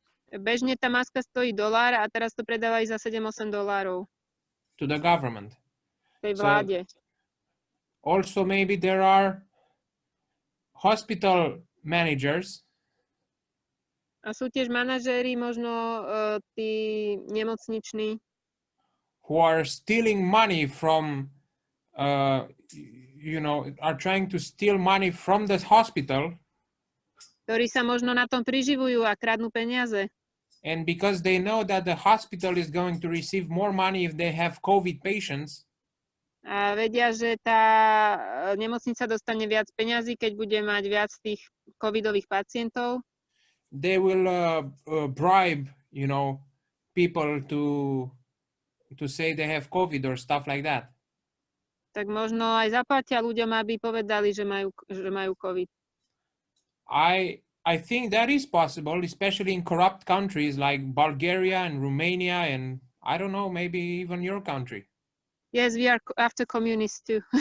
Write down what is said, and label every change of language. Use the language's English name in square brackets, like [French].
[Slovak] Bežne tá maska stojí $1 a teraz to predávajú za $7-8. [English] To the government. [Slovak] Tej vláde. [English] Also maybe there are hospital managers. [Slovak] A sú tiež manažéri, možno tí nemocniční. [English] Who are stealing money from, are trying to steal money from the hospital. [Slovak] Ktorí sa možno na tom priživujú a kradnú peniaze. [English] And because they know that the hospital is going to receive more money if they have COVID patients. [Slovak] A vedia, že tá nemocnica dostane viac peňazí, keď bude mať viac tých covidových pacientov. [English] They will bribe, people to say they have COVID or stuff like that. [Slovak] Tak možno aj zaplatia ľuďom, aby povedali, že majú COVID. [English] I think that is possible, especially in corrupt countries like Bulgaria and Romania and I don't know, maybe even your country. Yes, we are after communists too.